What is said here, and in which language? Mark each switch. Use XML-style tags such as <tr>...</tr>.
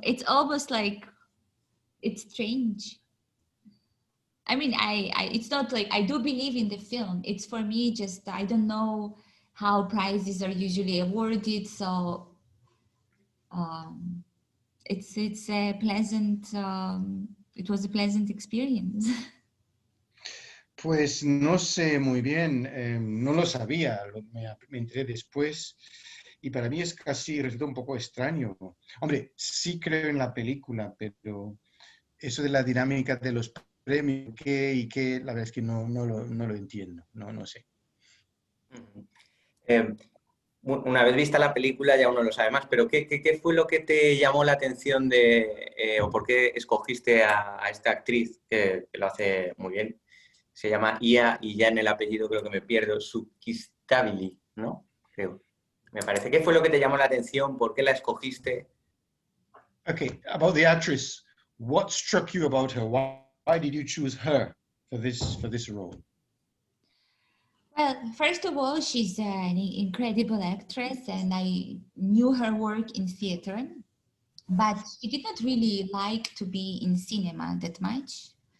<en>It's almost like it's strange. I mean, it's not like I do believe in the film. It's for me just I don't know how prizes are usually awarded, so it's a pleasant. It was a pleasant experience.</en> <es>Pues no sé muy bien, no lo sabía, me enteré después y para mí es casi, resulta un poco extraño. Hombre, sí creo en la película, pero eso de la dinámica de los premios, qué y qué, la verdad es que no lo entiendo, no sé. Una vez vista la película ya uno lo sabe más, pero ¿qué fue lo que te llamó la atención o por qué escogiste a esta actriz que lo hace muy bien? Se llama Ia y ya en el apellido creo que me pierdo, Sukistabili, ¿no? Creo. Me parece. ¿Qué fue lo que te llamó la atención? ¿Por qué la escogiste?</es> <en>Okay, about the actress, what struck you about her? Why did you choose her for this role? Well, first of all, she's an incredible actress, and I knew her work in theater, but she did not really like to be in cinema that much.</en>